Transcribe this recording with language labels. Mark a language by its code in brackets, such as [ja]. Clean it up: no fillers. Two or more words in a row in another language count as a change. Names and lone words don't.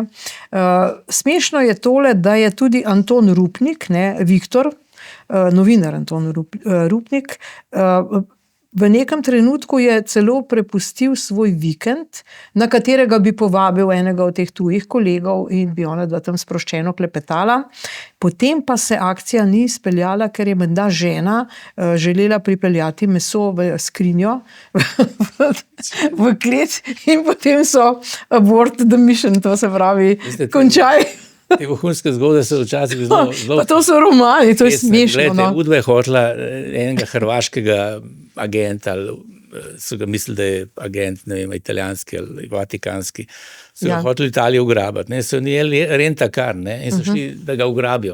[sl] Smešno je tole, da je tudi Anton Rupnik, ne, Viktor, novinar Anton Rupnik, v nekem trenutku je celo prepustil svoj vikend, na katerega bi povabil enega od teh tujih kolegov in bi ona tam sproščeno klepetala. Potem pa se akcija ni izpeljala, ker je menda žena želela pripeljati meso v skrinjo v klet in potem so [en] abort the mission, [sl] to se pravi, končaj. Te vohunske zgodbe so včasih zelo... Pa to so romani, to je smešno. Glede, Udba je hotela enega hrvaškega agenta, ali so ga mislili, da je agent, ne vem, italijanski ali vatikanski, so ga hoteli Italijo ugrabiti, ne, so njeli rentakar, ne, in so šli, da ga ugrabijo.